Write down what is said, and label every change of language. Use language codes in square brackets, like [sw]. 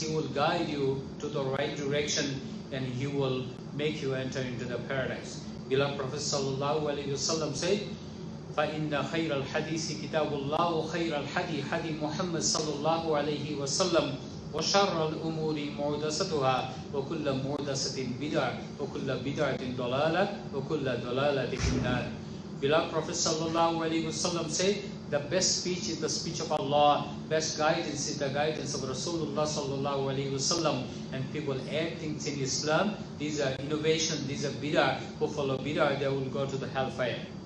[en] He will guide you to the right direction, and He will make you enter into the paradise. Beloved Prophet sallallahu alaihi wasallam said, [ar] فَإِنَّ خَيْرَ الْحَدِيثِ كِتَابُ اللَّهِ وَخَيْرَ الْحَدِي حَدِي مُحَمَّدٍ صلى الله عليه وسلم وَشَرَّ الْأُمُورِ مُحْدَثَتُهَا وَكُلَّ مُحْدَثَةٍ بِدْعَةٍ وَكُلَّ بِدْعَةٍ ضَلَالَةٍ وَكُلَّ ضَلَالَةٍ فِي النَّارِ. [en] Beloved Prophet sallallahu alaihi wasallam said, the best speech is the speech of Allah, best guidance is the guidance of Rasulullah sallallahu alaihi wasallam, and people add things in Islam. These are innovation, these are bid'ah. Who follow bid'ah, they will go to the hellfire.